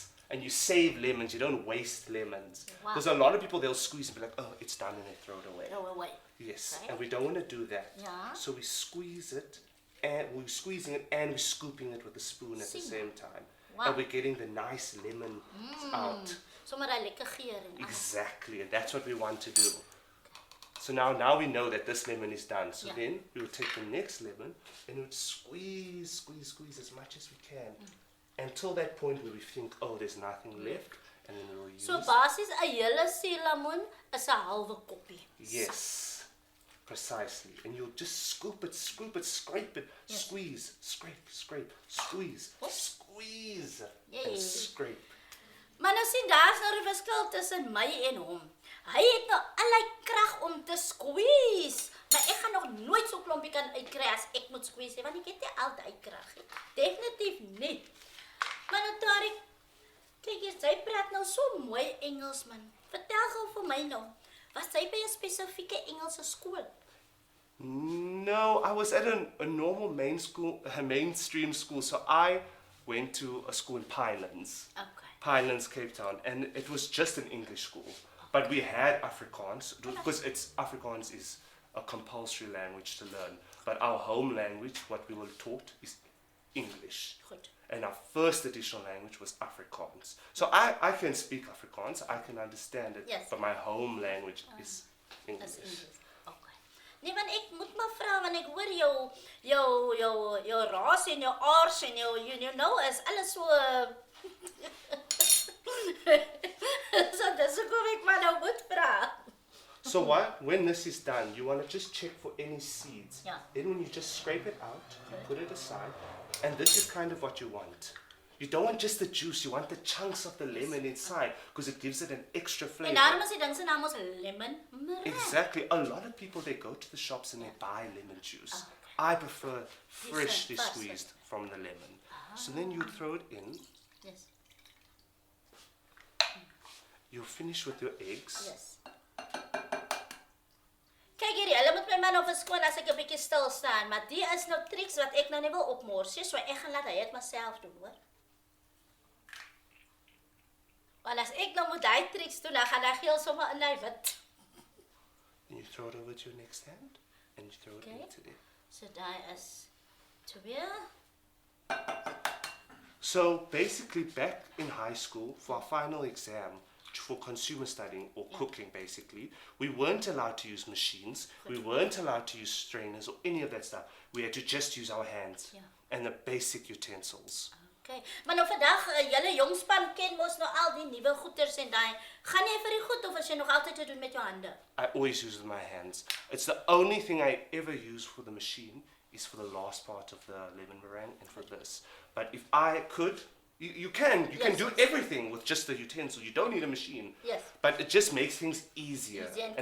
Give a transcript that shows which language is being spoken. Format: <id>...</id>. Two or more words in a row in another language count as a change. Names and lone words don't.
<en>And you save lemons, you don't waste lemons. Wow. Because a lot of people, they'll squeeze and be like, oh, it's done, and they throw it away. Throw away. Yes, Right. and we don't want to do that. Yeah. So we squeeze it, and we're squeezing it and we're scooping it with a spoon at the</en> <af>Sien.</af> <en>same time. Wow. And we're getting the nice lemon out.</en> <af>Sommer daai lekker geur en alles.</af> <en>Exactly, and that's what we want to do. So now we know that this lemon is done. So Yeah. then we will take the next lemon and we would squeeze as much as we can until that point where we think, oh, there's nothing left, and then we will use.</en> <af>So basies 'n hele suurlemoen is 'n halwe koppie.</af> <en>Yes. Precisely. And you'll just scoop it, scrape it, squeeze, scrape, squeeze, squeeze, and scrape.</en> <af>Maar nou sien, daar's nou 'n verskil tussen my en hom. Hy het nou allerlei krag om te squeeze. Maar ek gaan nog nooit so klompie kan uitkry as ek moet squeeze, want ek het nie altyd krag nie. Definitief nie. Maar nou Taarik, kyk jy, sy praat nou so mooi Engels man. Vertel gou vir my nou. Was sy by 'n spesifieke Engelse skool?</af> <en>No, I was at a normal mainstream school. So I went to a school in Pinelands. Okay. Pinelands, Cape Town, and it was just an English school. But we had Afrikaans, because Afrikaans is a compulsory language to learn. But our home language, what we were taught, is English.</en> <af>Goed.</af> <en>And our first additional language was Afrikaans. So I can speak Afrikaans, I can understand it, Yes. but my home language is English.</en> <af>Dis Engels. Okay. Nee, want ek moet maar vra, want ek hoor jou ras en jou aars en</af> <en>you know</en> <af>is alles so so dis hoekom ek maar nou moet vra.</af> <en>So when this is done, you want to just check for any seeds. Yeah. Then when you just scrape it out, you put it aside, and this is kind of what you want. You don't want just the juice, you want the chunks of the lemon inside, because it gives it an extra</en> <af>En</af> <en>flavor.</en> <af>daarom is die ding se naam ons</af> <en>lemon meringue. Exactly. A lot of people, they go to the shops and they buy lemon juice. Oh, I prefer freshly first. squeezed from the lemon. So then you throw it in, Yes. you'll finish with your eggs. Yes.</en> <af>Kyk hierdie, hulle moet my man op verskoon as ek 'n bietjie stil staan, maar die is nou triks wat ek nou nie wil opmors nie, so ek gaan laat hy dit myself doen, hoor. Want as ek nou moet daai triks doen, dan gaan hy geel sommer in hy wit.</af> <en>And you throw it over to your next hand, and you throw it Okay. into there.</en> <af>So daai is 2.</af> <en>So basically, back in high school, for our final exam, for consumer studying or cooking basically, we weren't allowed to use machines, we weren't allowed to use strainers or any of that stuff. We had to just use our hands Yeah. and the basic utensils. Okay.</en> <af>Maar nou vandag, julle jong span ken mos nou al die nuwe goeters en daai. Gaan jy vir die goed of is jy nog altyd te doen met jou hande?</af> <en>I always use with my hands. It's the only thing I ever use for the machine is for the last part of the lemon meringue and for this. But if I could, you can Yes, do yes. everything with just the utensil. You don't need a machine. Yes. But it just makes things easier Easier and</en>